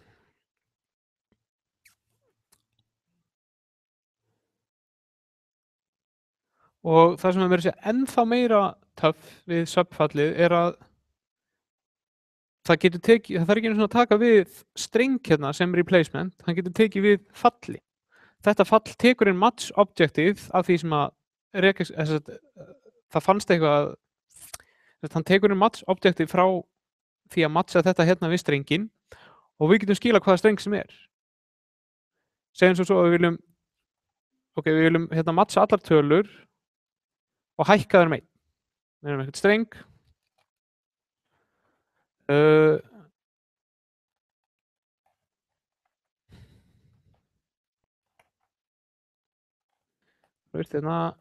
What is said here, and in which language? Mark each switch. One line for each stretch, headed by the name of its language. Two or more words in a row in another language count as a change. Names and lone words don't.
Icelandic: Og það sem er meira að segja ennþá meira töff við subfallið er að það getur tekið, það þarf ekki einu svona að taka við streng hérna sem replacement, hann getur tekið við falli. Þetta fall tekur inn
English: match objective
Icelandic: af því sem að það fannst eitthvað, hann tekur inn
English: match objective
Icelandic: frá því að matcha þetta hérna við strengin og við getum skila hvaða streng sem er. Segjum svo að við viljum, ok, við viljum hérna matcha allar tölur og hækka þær með. Við erum eitthvað streng. Þú veist hérna.